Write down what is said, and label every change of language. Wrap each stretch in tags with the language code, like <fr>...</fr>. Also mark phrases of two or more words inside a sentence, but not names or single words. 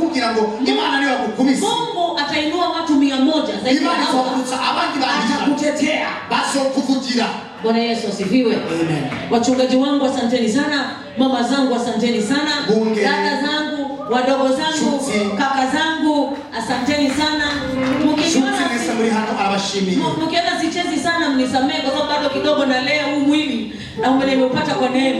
<rn>kugira ngo Imana niyo yakukubise.</rn> <sw>Mungu atainua watu 100 zaidi.</sw> <rn>Imana izokutsa abandi bantu</rn> <sw>atakutetea.</sw> <rn>Bazokuvugira.</rn> <sw>Bwana Yesu asifiwe. Amen. Wachungaji wangu asanteni sana, mama zangu asanteni sana, dada zangu, wadogo zangu, kaka zangu asanteni sana. Mkiona sichezi sana mnisamehe kwa sababu bado kidogo na leo huu mwili na umenipata kwa neema.</sw>